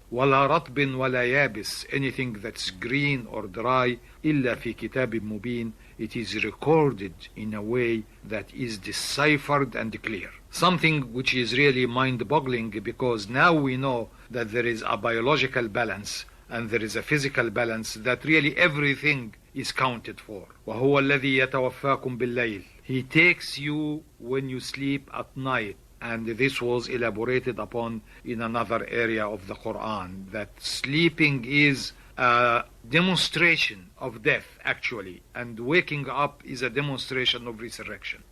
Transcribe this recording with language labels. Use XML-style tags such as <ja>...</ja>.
<ar>ولا رطب ولا يابس,</ar> <en>anything that's green or dry,</en> <ar>إلا في كتاب مبين,</ar> <en>it is recorded in a way that is deciphered and clear. Something which is really mind-boggling, because now we know that there is a biological balance and there is a physical balance, that really everything is counted for.</en> <ar>وهو الذي يتوفاكم بالليل.</ar> <en>He takes you when you sleep at night. And this was elaborated upon in another area of the Quran, that sleeping is a demonstration of death actually, and waking up is a demonstration of resurrection.</en>